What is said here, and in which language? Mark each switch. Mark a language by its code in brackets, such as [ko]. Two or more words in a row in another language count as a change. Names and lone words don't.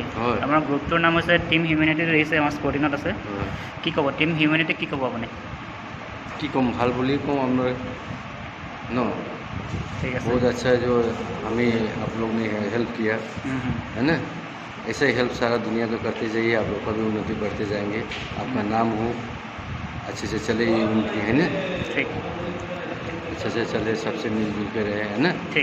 [as] আমাৰ গ্ৰুপটোৰ নাম হৈছে টিম হিউমেনিটি, আহিছে আমাৰ স্পৰ্টিঙত আছে। কি ক'ব টিম হিউমেনিটি, কি ক'ব আপুনি? কি ক'ম, ভাল বুলি কওঁ আপনার नो। ঠিক আছে, [hi] बहुत अच्छा है जो हमें आप लोग ने हेल्प किया, है ना। ऐसे ही हेल्प सारा दुनिया को करते जाइए, आप लोग का भी उन्नति बढ़ते जाएंगे, आपका नाम हो अच्छे से चले, ये उनकी है ना, ठीक अच्छे से चले, सबसे मिलजुल के रहे, है ना।